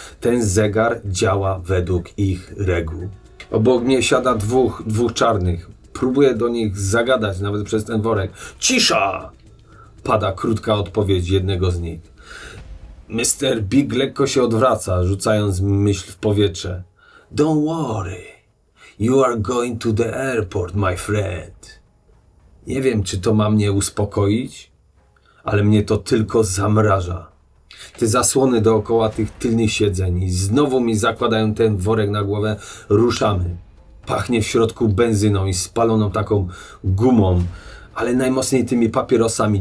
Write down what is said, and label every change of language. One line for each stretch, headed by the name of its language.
Polish: Ten zegar działa według ich reguł. Obok mnie siada dwóch czarnych. Próbuję do nich zagadać, nawet przez ten worek. Cisza! Pada krótka odpowiedź jednego z nich. Mr. Big lekko się odwraca, rzucając myśl w powietrze.
English: Don't worry. You are going to the airport, my friend.
Polish: Nie wiem, czy to ma mnie uspokoić, ale mnie to tylko zamraża. Te zasłony dookoła tych tylnych siedzeń i znowu mi zakładają ten worek na głowę. Ruszamy. Pachnie w środku benzyną i spaloną taką gumą, ale najmocniej tymi papierosami.